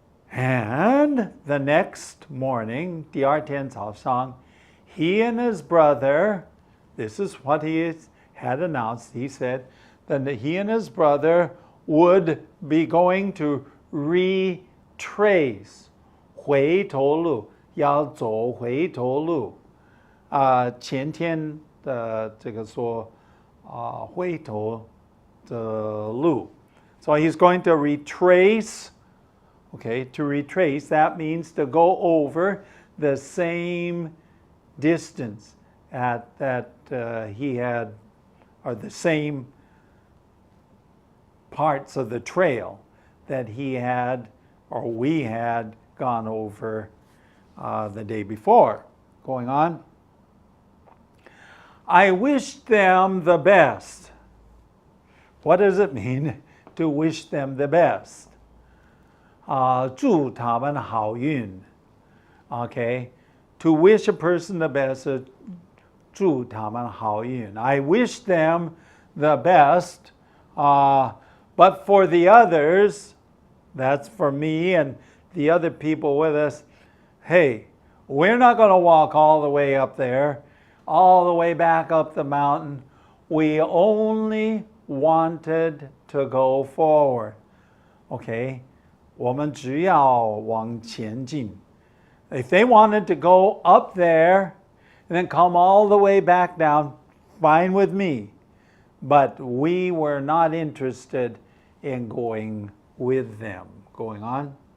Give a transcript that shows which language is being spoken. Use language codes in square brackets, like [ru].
[en] And the next morning, 第二天早上, he and his brother, this is what he had announced, he said that he and his brother would be going to retrace 回头路, 要走回头路. [zh] 前天的这个说回头的路. [en] So he's going to retrace. Okay, to retrace, that means to go over the same distance that he had, or the same parts of the trail that he had, or we had gone over the day before. Going on. I wished them the best. What does it mean to wish them the best? [zh] 祝他们好运. [en] Okay, to wish a person the best, 祝他们好运. I wish them the best, but for the others, that's for me and the other people with us, hey, we're not going to walk all the way up there, all the way back up the mountain. We only wanted to go forward. [zh] Okay, 我们只要往前进. [en] If they wanted to go up there and then come all the way back down, fine with me. But we were not interested in going with them. Going on.